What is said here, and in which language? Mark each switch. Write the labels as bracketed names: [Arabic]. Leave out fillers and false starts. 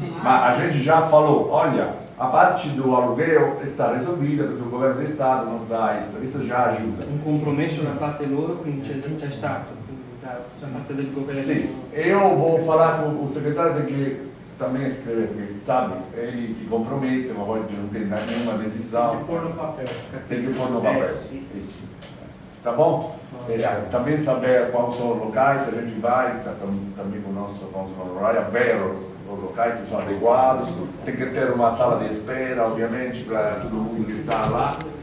[Portuguese] Mas a gente já falou, olha, a parte do aluguel está resolvida porque o governo do Estado nos dá isso já ajuda. [Italian] Um compromesso da parte loro, quindi c'è stato da parte del governo. [Portuguese] Sim, eu vou falar com o secretário que também escreve, porque sabe, ele se compromete, mas hoje não tem nenhuma decisão. Tem que pôr no papel. Tem que pôr no papel. Isso. Tá bom? Também saber quais são os locais, a gente vai, também com o nosso horário, ver os locais que são adequados, tem que ter uma sala de espera, obviamente, para todo mundo que está lá.